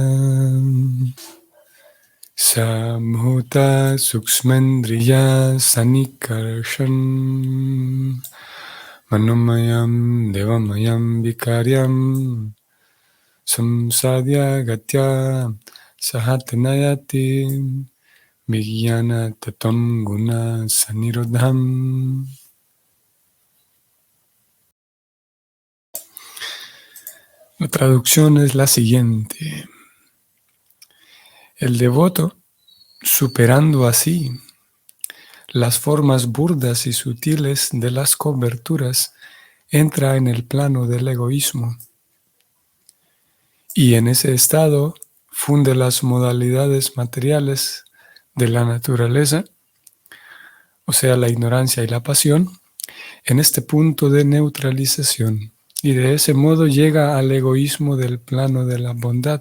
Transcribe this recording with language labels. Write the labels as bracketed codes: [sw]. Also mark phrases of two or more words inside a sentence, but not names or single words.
[sa] Samhuta Suksmendriya Sanikarshan Manomayam Devamayam Vikaryam Samsadhya Gatya Sahatanayati Vijnana Tatam Guna Sanirodham. [es] La traducción es la siguiente. El devoto, superando así las formas burdas y sutiles de las coberturas, entra en el plano del egoísmo y en ese estado funde las modalidades materiales de la naturaleza, o sea, la ignorancia y la pasión, en este punto de neutralización, y de ese modo llega al egoísmo del plano de la bondad.